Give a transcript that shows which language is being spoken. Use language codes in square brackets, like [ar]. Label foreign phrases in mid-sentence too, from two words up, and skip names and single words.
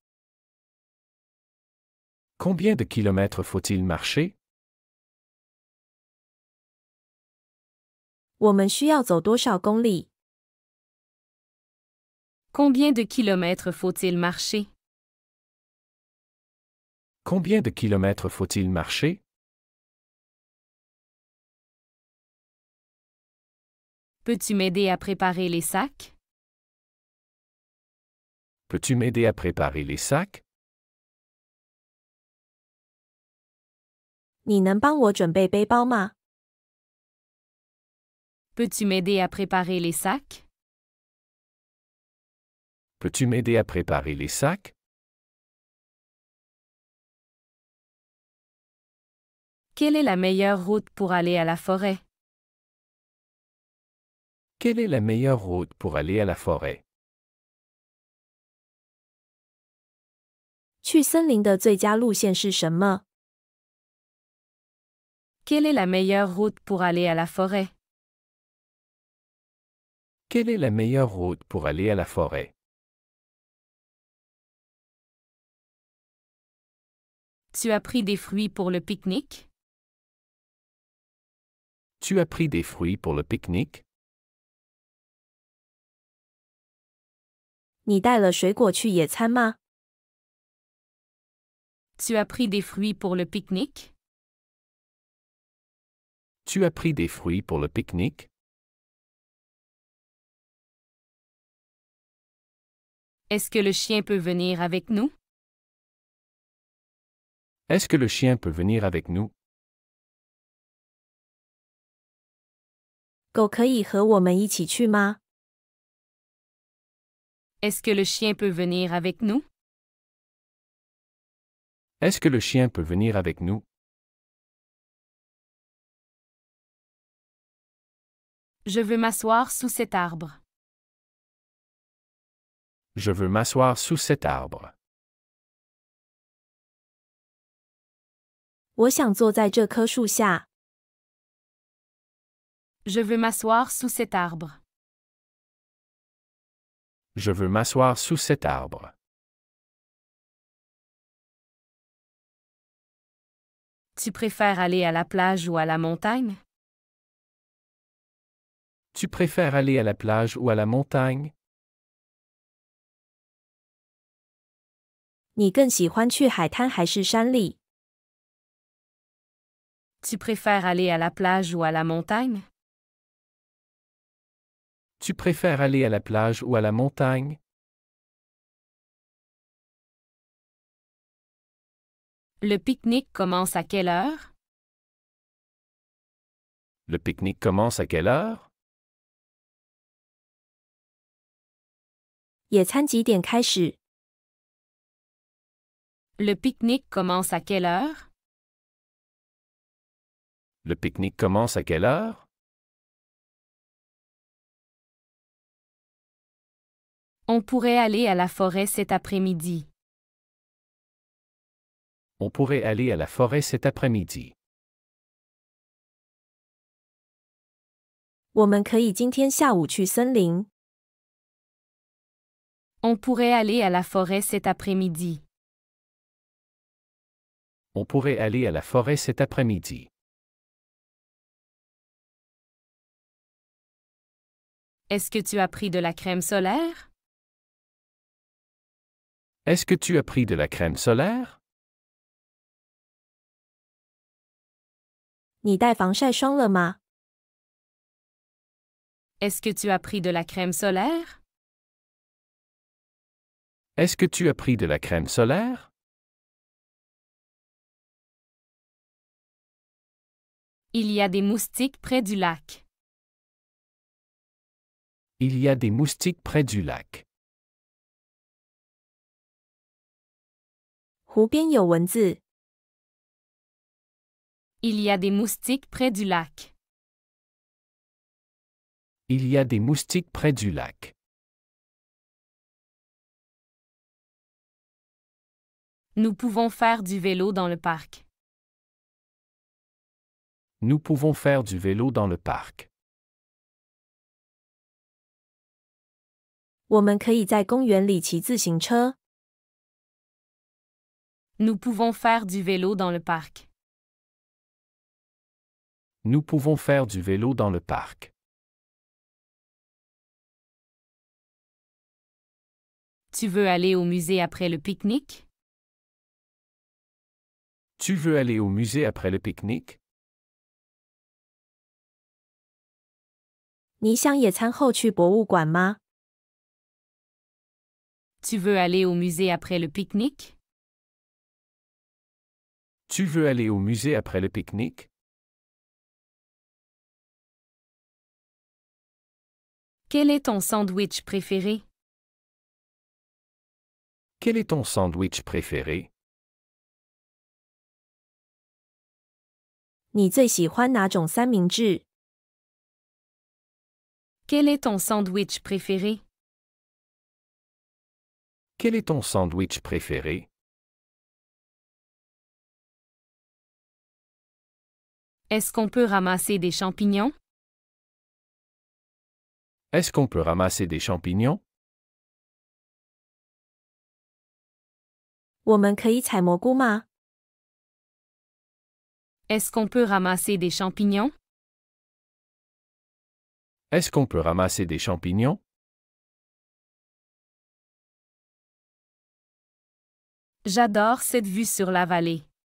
[fr] Combien de kilomètres faut-il marcher? [zh] 我们需要走多少公里？ [fr] Combien de kilomètres faut-il marcher? Combien de kilomètres faut-il marcher? Peux-tu m'aider à préparer les sacs? Peux-tu m'aider à préparer les sacs? [zh] 你能帮我准备背包吗？ [fr] Peux-tu m'aider à préparer les sacs? Peux-tu m'aider à préparer les sacs? Quelle est la meilleure route pour aller à la forêt? Quelle est la meilleure route pour aller à la forêt? [zh] 去森林的最佳路线是什么？ [fr] Quelle est la meilleure route pour aller à la forêt? Quelle est la meilleure route pour aller à la forêt? Tu as pris des fruits pour le pique-nique? Tu as pris des fruits pour le pique-nique? [zh] 你带了水果去野餐吗？ [fr] Tu as pris des fruits pour le pique-nique? Tu as pris des fruits pour le pique-nique? Est-ce que le chien peut venir avec nous? Est-ce que le chien peut venir avec nous? [zh] 狗可以和我们一起去吗？ [fr] Est-ce que le chien peut venir avec nous? Est-ce que le chien peut venir avec nous? Je veux m'asseoir sous cet arbre. Je veux m'asseoir sous cet arbre. [zh] 我想坐在这棵树下。 [fr] Je veux m'asseoir sous cet arbre. Je veux m'asseoir sous cet arbre. Tu préfères aller à la plage ou à la montagne? Tu préfères aller à la plage ou à la montagne? [zh] 你更喜欢去海滩还是山里？ [fr] Tu préfères aller à la plage ou à la montagne? Tu préfères aller à la plage ou à la montagne? Le pique-nique commence à quelle heure? Le pique-nique commence à quelle heure? [zh] 野餐几点开始？ [fr] Le pique-nique commence à quelle heure? Le pique-nique commence à quelle heure? On pourrait aller à la forêt cet après-midi. On pourrait aller à la forêt cet après-midi. [zh] 我们可以今天下午去森林。 [fr] On pourrait aller à la forêt cet après-midi. On pourrait aller à la forêt cet après-midi. Est-ce que tu as pris de la crème solaire? Est-ce que tu as pris de la crème solaire? [zh] 你带防晒霜了吗？ [fr] Est-ce que tu as pris de la crème solaire? Est-ce que tu as pris de la crème solaire? Il y a des moustiques près du lac. Il y a des moustiques près du lac. [zh] 湖边有蚊子。 [fr] Il y a des moustiques près du lac. Il y a des moustiques près du lac. Nous pouvons faire du vélo dans le parc. Nous pouvons faire du vélo dans le parc. [zh] 我们可以在公园里骑自行车。 [fr] Nous pouvons faire du vélo dans le parc. Nous pouvons faire du vélo dans le parc. Tu veux aller au musée après le pique-nique? Tu veux aller au musée après le pique-nique? [zh] 你想野餐后去博物馆吗？ [fr] Tu veux aller au musée après le pique-nique? Tu veux aller au musée après le pique-nique? Quel est ton sandwich préféré? Quel est ton sandwich préféré? [zh] 你最喜欢哪种三明治？ [fr] Quel est ton sandwich préféré? Quel est ton sandwich préféré? Est-ce qu'on peut ramasser des champignons? Est-ce qu'on peut ramasser des champignons? [zh] 我们可以采蘑菇吗？ [fr] Est-ce qu'on peut ramasser des champignons? Est-ce qu'on peut ramasser des champignons? J'adore cette vue sur la vallée.